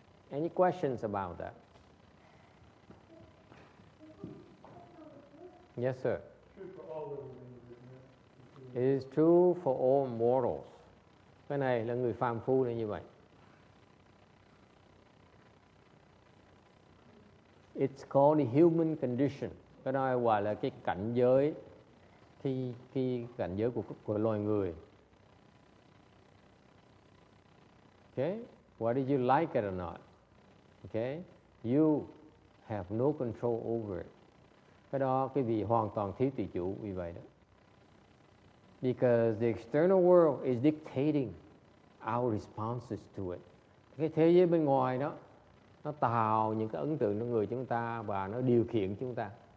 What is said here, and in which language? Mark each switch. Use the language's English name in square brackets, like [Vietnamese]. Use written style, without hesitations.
[English] Any questions about that? Yes, sir. It is true for all mortals. [Vietnamese] Cái này là người phàm phu là như vậy. [English] It's called the human condition. [Vietnamese] Cái đó gọi là cái cảnh giới, cái cảnh giới của loài người. [English] Okay? Whether you like it or not. Okay? You have no control over it. [Vietnamese] Cái đó quý vị hoàn toàn thiếu tự chủ vì vậy đó. [English] Because the external world is dictating our responses to it. [Vietnamese] Cái thế giới bên ngoài đó, nó tạo những cái ấn tượng trong người chúng ta và nó điều khiển chúng ta.